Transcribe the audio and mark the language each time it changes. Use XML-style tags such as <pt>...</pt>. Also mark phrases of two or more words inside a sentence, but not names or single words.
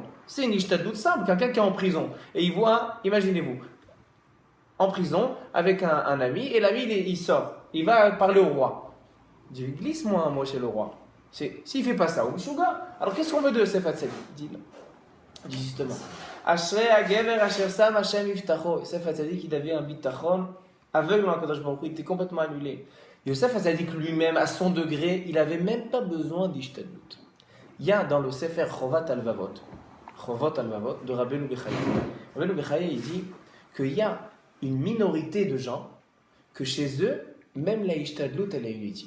<fr>C'est une ishtadlut simple. Quelqu'un qui est en prison et il voit, imaginez-vous, en prison avec un ami, et l'ami il sort, il va parler au roi. Il dit, glisse-moi un mot chez le roi. S'il fait pas ça,</fr> <he>הוא משוגע.</he> <fr>Alors, qu'est-ce qu'on veut de Yosef Hatzadik? Dit justement.</fr> <he>אשרי הגבר אשר שם השם מבטחו.</he> <fr>Yosef Hatzadik, il avait un bitachon aveugle en</fr> <he>קדוש ברוך הוא,</he> <fr>il était complètement annulé. Yosef Hatzadik lui-même, à son degré, il n'avait même pas besoin d'ishtadlut. Il y a dans le Sefer Chovat Alvavot de Rabbeinu Bechaye. Rabbeinu Bechaye, il dit qu'il y a une minorité de gens que chez eux, même la ishtadlut, elle est inutile.</fr>